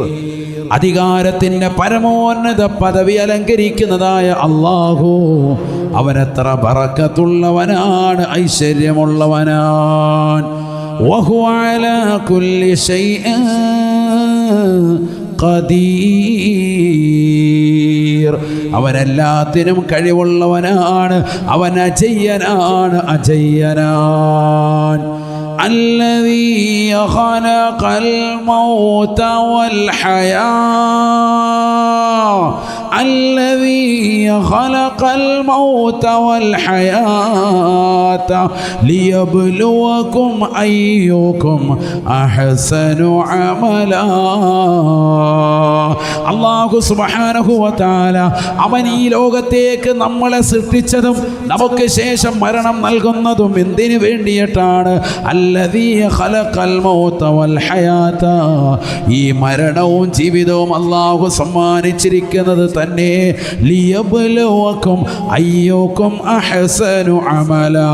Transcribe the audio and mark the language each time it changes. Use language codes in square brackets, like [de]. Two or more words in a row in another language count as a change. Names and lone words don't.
[ml] അധികാരത്തിന്റെ പരമോന്നത പദവി അലങ്കരിക്കുന്നതായ അല്ലാഹു അവനെത്ര ബറക്കത്തുള്ളവനാണ്, ഐശ്വര്യമുള്ളവനാണ്. [ar] وهو على كل شيء قدير. [ml] അവനെല്ലാത്തിനും കഴിവുള്ളവനാണ്, അവൻ അജയ്യനാണ്, അജയ്യനാൻ. [ar] الذي خلق الموت والحياة الذي خلق الموت والحياة ليبلوكم أيكم أحسن عملا. [ml] അല്ലാഹു [ar] سبحانه وتعالى [ml] അവൻ ഈ ലോകത്തേക്ക് നമ്മളെ സൃഷ്ടിച്ചതും നമുക്ക് ശേഷം മരണം നൽകുന്നതും എന്തിനു വേണ്ടിയിട്ടാണ്? [ar] الذي خلق الموت والحياة. [ml] ഈ മരണവും ജീവിതവും അല്ലാഹു സമ്മാനിച്ചിരിക്കുന്നത് തന്നെ [ar] ليبلوكم أيكم أحسن عملا.